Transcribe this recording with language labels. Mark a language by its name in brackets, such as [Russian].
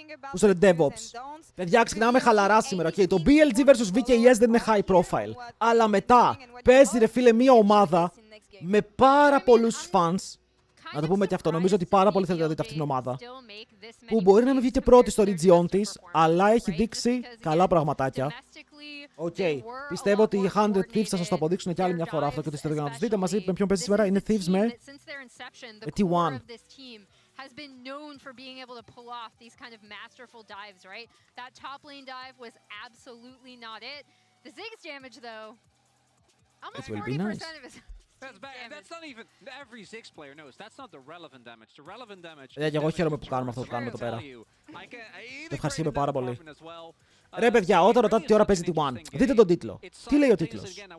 [Greek] Πού είσαι ρε DevOps? Παιδιά, ξεκινάμε χαλαρά σήμερα. Okay, το BLG vs VKS δεν είναι high profile. Αλλά μετά παίζει ρε φίλε μια ομάδα με πάρα πολλούς fans. Να το πούμε και αυτό, νομίζω ότι πάρα πολύ θέλετε να δείτε αυτή την ομάδα. Που μπορεί να μην βγει και πρώτη στο region της, αλλά έχει δείξει καλά πραγματάκια. Οκ, πιστεύω ότι οι 100 Thieves θα σας το αποδείξουν κι άλλη μια φορά αυτό και το είστε εδώ για να τους δείτε. Μαζί με ποιον παίζει σήμερα είναι Thieves με T1. [English] Has been known for being able to pull off these kind of masterful dives, right? That top lane dive was absolutely not it. The Ziggs damage, though, almost 40% of his... That's not even every Ziggs player knows. That's not the relevant damage. The relevant damage. [Greek] Και εγώ χαίρομαι που κάνουμε αυτό που κάνουμε εδώ πέρα. Το ευχαριστούμε πάρα πολύ. Ρε παιδιά, όταν ρωτάτε τι ώρα παίζει T1, δείτε τον τίτλο. Τι λέει ο τίτλος?